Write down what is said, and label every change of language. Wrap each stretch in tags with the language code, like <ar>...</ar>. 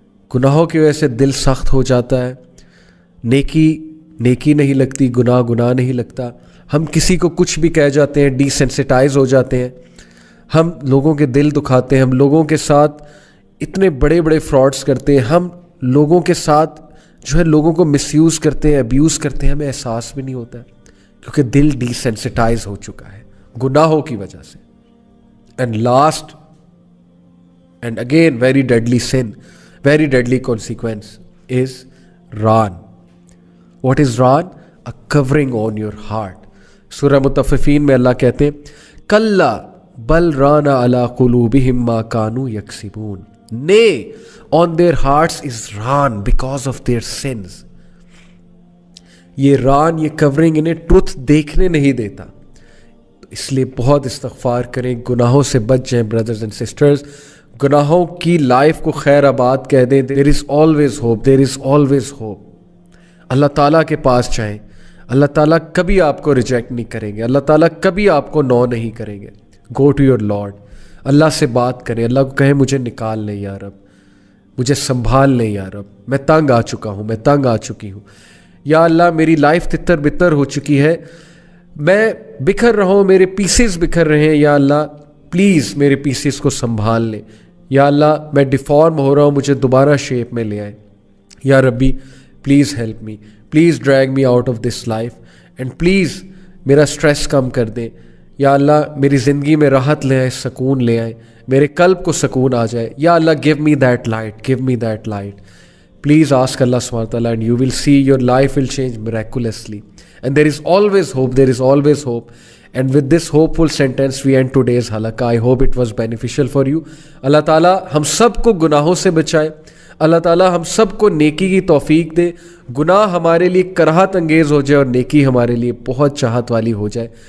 <ur>گناہوں کی وجہ سے دل سخت ہو جاتا ہے, نیکی نہیں لگتی, گناہ نہیں لگتا, ہم کسی کو کچھ بھی کہہ جاتے ہیں, ڈی سینسٹائز ہو جاتے ہیں, ہم لوگوں کے دل دکھاتے ہیں, ہم لوگوں کے ساتھ اتنے بڑے فراڈس کرتے ہیں, ہم لوگوں کے ساتھ جو ہے لوگوں کو مس یوز کرتے ہیں, ابیوز کرتے ہیں, ہمیں احساس بھی نہیں ہوتا ہے, کیونکہ دل ڈی سینسٹائز ہو چکا ہے گناہوں کی وجہ سے.</ur> <en>And last and again very deadly sin, very deadly consequence is ران. What is ران؟ A covering on your heart.</en> <ur>سورہ مطففین میں اللہ کہتے ہیں</ur> <ar>کلا بل ران علی قلوبہم ما کانوا یکسبون.</ar> <en>Nay, on their hearts is ran because of their sins.</en> <ur>یہ ران, یہ کورنگ انہیں truth دیکھنے نہیں دیتا, اس لیے بہت استغفار کریں, گناہوں سے بچ جائیں</ur> <en>Brothers and sisters.</en> <ur>گناہوں کی لائف کو خیر آباد کہہ دیں.</ur> <en>there is always hope, there is always hope.</en> <ur>اللہ تعالیٰ کے پاس جائیں, اللہ تعالیٰ کبھی آپ کو ریجیکٹ نہیں کریں گے, اللہ تعالیٰ کبھی آپ کو نو نہیں کریں گے.</ur> <en>go to your lord,</en> <ur>اللہ سے بات کریں, اللہ کو کہیں مجھے نکال لیں یا رب, مجھے سنبھال لیں یا رب, میں تنگ آ چکا ہوں, میں تنگ آ چکی ہوں, یا اللہ میری لائف تتر بتر ہو چکی ہے, میں بکھر رہا ہوں, میرے پیسز بکھر رہے ہیں, یا اللہ پلیز میرے پیسز کو سنبھال لیں. یا اللہ میں ڈیفارم ہو رہا ہوں, مجھے دوبارہ شیپ میں لے آئیں.</ur> <en>یا ربی please help me, please drag me out of this life, and please</en> <ur>میرا اسٹریس کم کر دیں. یا اللہ میری زندگی میں راحت لے آئیں, سکون لے آئیں, میرے قلب کو سکون آ جائے.</ur> <en>یا Allah give me that light, give me that light. Please ask Allah subhanahu wa ta'ala and you will see your life will change miraculously. And there is always hope, there is always hope. And with this hopeful sentence we end today's halaqah. I hope it was beneficial for you.</en> <ur>Allah Ta'ala ہم سب کو گناہوں سے بچائے. اللہ تعالیٰ ہم سب کو نیکی کی توفیق دے. گناہ ہمارے لیے کراہت انگیز ہو جائے اور نیکی ہمارے لیے بہت چاہت والی ہو جائے.</ur>